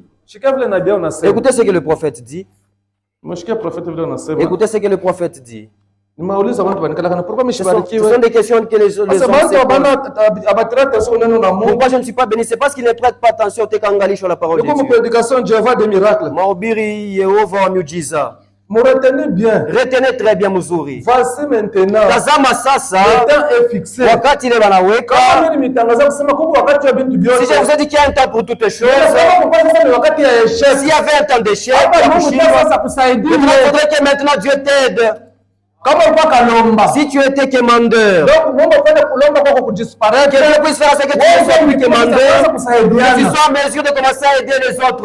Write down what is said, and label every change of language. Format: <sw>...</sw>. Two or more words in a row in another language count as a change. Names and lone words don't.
<fr>Écoutez ce que le prophète dit. Écoutez ce que le prophète dit. Ce sont des questions que les hommes se posent. Pourquoi je ne suis pas béni? C'est parce qu'ils ne prêtent pas attention sur la parole de Dieu.</fr> <sw>Mahubiri Yehova miujiza.</sw> <fr>Retenez bien. Retenez très bien Muzuri. Voici maintenant.</fr> <sw>Tazama sasa.</sw> <fr>Le temps est fixé.</fr> <sw>Wakati ile wanaweka.</sw> <fr>Si je vous ai dit qu'il y a un temps pour toutes les choses. S'il y avait un temps d'échec, il faudrait que maintenant Dieu t'aide. Si tu étais commandeur, que Dieu puisse faire ce que tu ne sois plus commandeur, que tu sois en mesure de commencer à aider les autres.</fr>